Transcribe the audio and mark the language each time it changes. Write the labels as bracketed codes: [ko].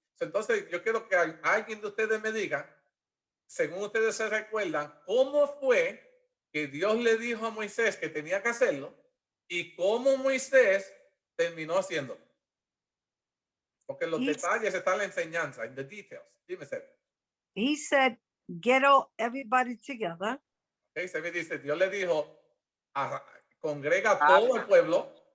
[es] Entonces yo quiero que alguien de ustedes me diga, según ustedes se recuerdan, cómo fue que Dios le dijo a Moisés que tenía que hacerlo y cómo Moisés terminó haciéndolo. Porque en los detalles está la enseñanza, en [en] the details. [es] Dime, Seb. [en] He said, get everybody together. [es] Okay, Seb dice, Dios le dijo, congrega a todo el pueblo.